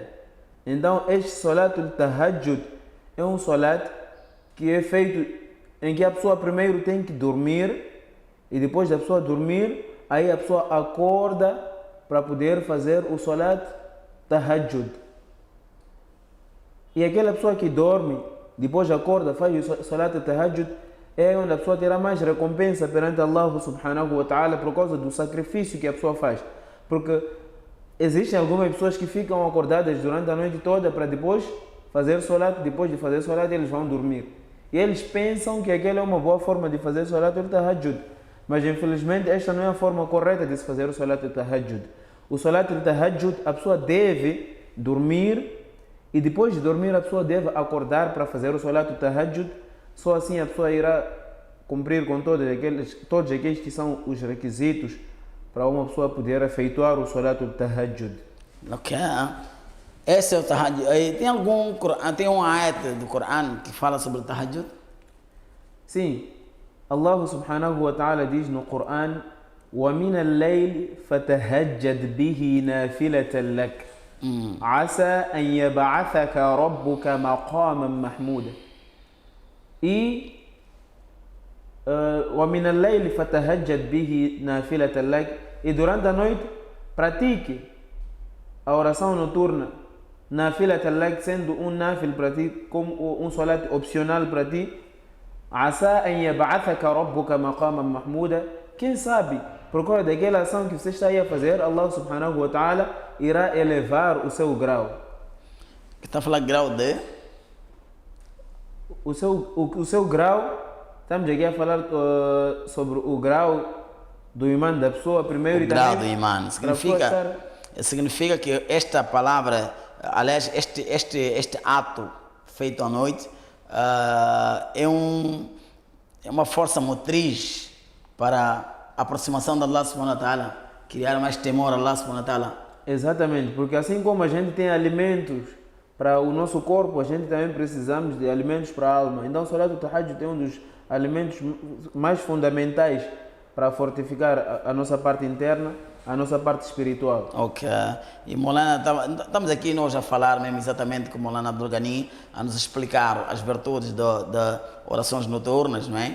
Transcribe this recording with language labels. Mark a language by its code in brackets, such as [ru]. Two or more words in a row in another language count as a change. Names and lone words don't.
[pt] Então, este Salatul Tahajjud é um salat que é feito em que a pessoa primeiro tem que dormir, e depois da pessoa dormir, aí a pessoa acorda para poder fazer o Salat Tahajjud. E aquela pessoa que dorme, depois acorda, faz o Salat Tahajjud, é onde a pessoa terá mais recompensa perante [ar] الله سبحانه و تعالى [pt] por causa do sacrifício que a pessoa faz. Porque existem algumas pessoas que ficam acordadas durante a noite toda para depois fazer Salat, depois de fazer Salat eles vão dormir. E eles pensam que aquela é uma boa forma de fazer Salat Tahajjud. Mas infelizmente esta não é a forma correta de se fazer o Salat al-Tahajjud. O Salat al-Tahajjud, a pessoa deve dormir, e depois de dormir a pessoa deve acordar para fazer o Salat al-Tahajjud. Só assim a pessoa irá cumprir com todos aqueles que são os requisitos para uma pessoa poder efetuar o Salat al-Tahajjud. Ok. Esse é o Tahajjud. Tem um ayat do Coran que fala sobre o Tahajjud? Sim. Allah subhanahu wa ta'ala diz no Coran: [ar] وَمِنَ اللَّيْلِ فَتَهَجَّدْ بِهِ نَافِلَةً لَكَ عَسَى أَنْ يَبْعَثَكَ رَبُّكَ مَقَامًا مَحْمُودًا. E وَمِنَ اللَّيْلِ فَتَهَجَّدْ بِهِ نَافِلَةً لَكَ, [pt] e durante a noite pratique a oração noturna [ar] نافلة لك, [pt] sendo um nafil para ti, como um salat opcional para ti, [ar] عسى أن يبعثك ربك مقاما محمودا. [pt] Quem sabe, por causa daquela ação que você está aí a fazer, [ar] الله سبحانه و تعالى [pt] irá elevar o seu grau. Que está a falar grau de? O seu grau, estamos aqui a falar sobre o grau do imã da pessoa primeiro O e grau também do imã. para a pessoa estar... Significa que esta palavra, aliás, este ato feito à noite é uma força motriz para a aproximação de [ar] الله سبحانه و تعالى, [pt] criar mais temor a [ar] الله سبحانه و تعالى. [pt] Exatamente, porque assim como a gente tem alimentos para o nosso corpo, a gente também precisamos de alimentos para a alma. Então, o Salat al-Tahajjud é um dos alimentos mais fundamentais para fortificar a nossa parte interna, a nossa parte espiritual. Ok. E Molana, estamos aqui nós a falar mesmo exatamente com Molana Abdul Ghani, a nos explicar as virtudes de orações noturnas, não é?